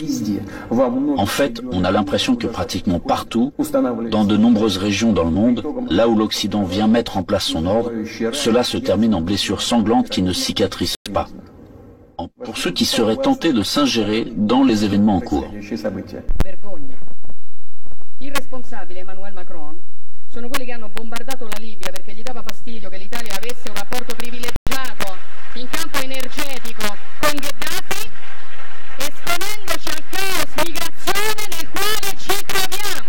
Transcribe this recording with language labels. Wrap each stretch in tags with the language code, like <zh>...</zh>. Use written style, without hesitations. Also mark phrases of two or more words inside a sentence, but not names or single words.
<fr>En fait, on a l'impression que pratiquement partout, dans de nombreuses régions dans le monde, là où l'Occident vient mettre en place son ordre, cela se termine en blessures sanglantes qui ne cicatrisent pas. Pour ceux qui seraient tentés de s'ingérer dans les événements en cours.</fr> <it>Il responsabile Emmanuel Macron sono quelli che hanno bombardato la Libia perché gli dava fastidio che l'Italia avesse un rapporto privilegiato in campo energetico con Gheddafi, esponendoci al caos migrazione nel quale ci troviamo.</it>